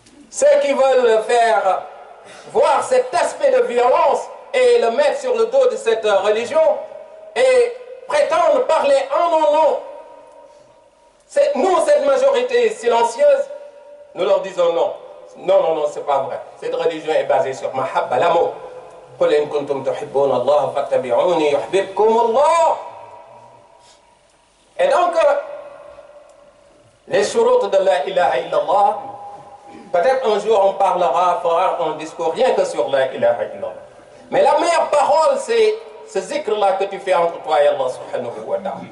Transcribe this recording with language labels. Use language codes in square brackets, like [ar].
[fr] Ceux qui veulent faire voir cet aspect de violence et le mettre sur le dos de cette religion et prétendent parler en nos noms. Nous, cette majorité silencieuse, nous leur disons non. Non, non, non, c'est pas vrai. Cette religion est basée sur mahabba, l'amour. [ar] قل إن كنتم تحبون الله فاتبعوني يحببكم الله. [fr] Et donc, les shurut de la ilaha illallah, peut-être un jour on parlera, fera un discours rien que sur la ilaha illallah. Mais la meilleure parole, c'est ce zikr-là que tu fais entre toi et Allah subhanahu wa ta'ala.